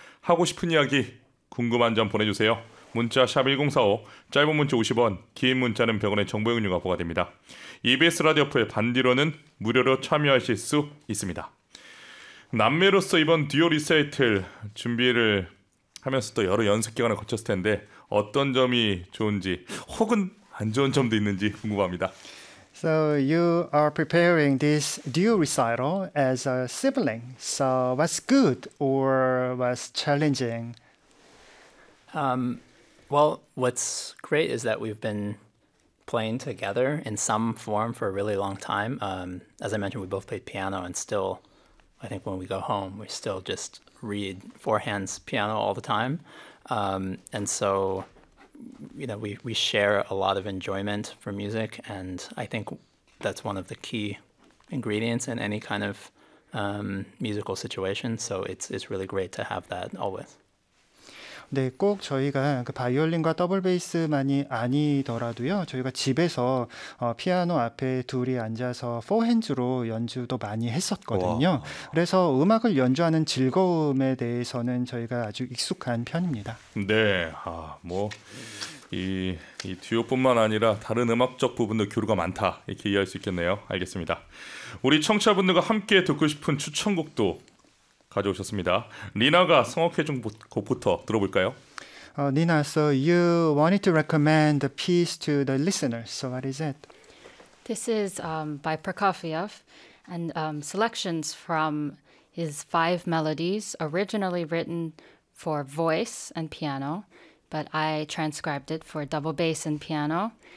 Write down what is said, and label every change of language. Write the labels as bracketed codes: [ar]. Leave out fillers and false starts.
[ko] 하고 싶은 이야기, 궁금한 점 보내주세요. 문자 샵 1045, 짧은 문자 50원, 긴 문자는 100원의 정보 이용료가 부과됩니다. EBS 라디오 풀 반디로는 무료로 참여하실 수 있습니다. 남매로서 이번 듀오 리사이틀 준비를 하면서 또 여러 연습 기간을 거쳤을 텐데 어떤 점이 좋은지 혹은 안 좋은 점도 있는지 궁금합니다. [en] So you are preparing this duo recital as a sibling. So what's good or what's challenging? Well, what's great is that we've been playing together in some form for a really long time. As I mentioned, we both played piano, and still, I think when we go home, we still just read four hands piano all the time. And so, we share a lot of enjoyment for music, and I think that's one of the key ingredients in any kind of musical situation. So it's really great to have that always. [ko] 네, 꼭 저희가 그 바이올린과 더블 베이스만이 아니더라도요, 저희가 집에서 피아노 앞에 둘이 앉아서 포핸즈로 연주도 많이 했었거든요. 와. 그래서 음악을 연주하는 즐거움에 대해서는 저희가 아주 익숙한 편입니다. 네, 아, 뭐, 이 듀오뿐만 아니라 다른 음악적 부분도 교류가 많다. 이렇게 이해할 수 있겠네요. 알겠습니다. 우리 청취자분들과 함께 듣고 싶은 추천곡도 가져오셨습니다. 리나가 성악해준 곡부터 들어볼까요? [en] Nina, so you wanted to recommend a piece to the listeners. So what is it? This is by Prokofiev, and selections from his five melodies, originally written for voice and piano, but I transcribed it for double bass and piano.